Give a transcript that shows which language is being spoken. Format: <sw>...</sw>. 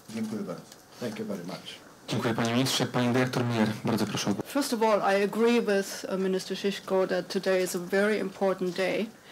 <pl>Dziękuję bardzo.</pl> <en>Thank you very much.</en> <pl>Dziękuję panie ministrze. Pani dyrektor Miller, bardzo proszę.</pl> <en>First of all, I agree with Minister Szyszko that today is a very important day.</en>